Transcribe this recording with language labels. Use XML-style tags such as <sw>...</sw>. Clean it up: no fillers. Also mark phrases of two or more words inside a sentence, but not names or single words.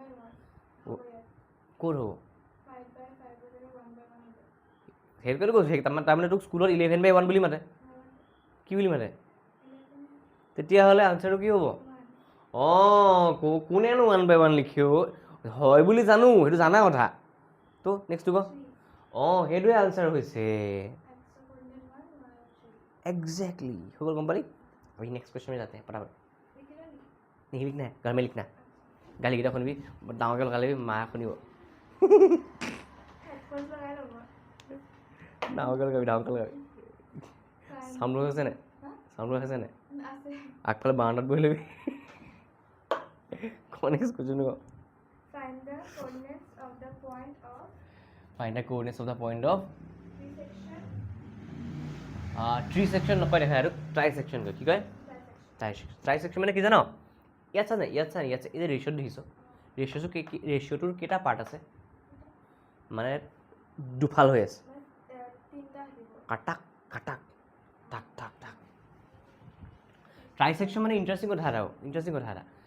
<as>ক'ত হ'ব সেইটোকেতো কৈছোঁ তাৰমানে তোক স্কুলত 11/1 বুলি মাতে কি বুলি মাতে তেতিয়াহ'লে আনচাৰটো কি হ'ব অঁ কোনেনো 1/1 লিখিও হয় বুলি জানো সেইটো জানা কথা তো নেক্সটটো ক অঁ সেইটোৱে আনচাৰ হৈছে এক্সেক্টলি হৈ গ'ল গম পালি</as> <hi>अभी नेक्स्ट क्वेश्चन में जाते हैं फटाफट नहीं लिखना है घर में लिखना</hi> <as>गालीकेইটা শুনিবি ডাঙৰকৈ লগাই ল'বি মায়ে শুনিব ডাঙৰকৈ লগাবি চাউণ্ড আছে নাই আগফালে বাৰান্দাত বহি ল'বি</as> <en>next question</en> <as>ক</as> <en>Find the coordinates of the point of Find the coordinates of the point of trisection.</en> <as>Trisection নকয় দেখা আৰু ট্ৰাইছেকশ্যন কয় কি কয় ট্ৰাইছেকশ্যন মানে কি জানো ইয়াত চা এই যে ৰেচিঅ'টো দেখিছোঁ ৰেচিঅ'টোৰ কেইটা পাৰ্ট আছে মানে দুফাল হৈ আছে কাটাক কাটাক টাক টাক টাক ট্ৰাইছেকশ্যন মানে ইণ্টাৰেষ্টিং কথা এটা</as>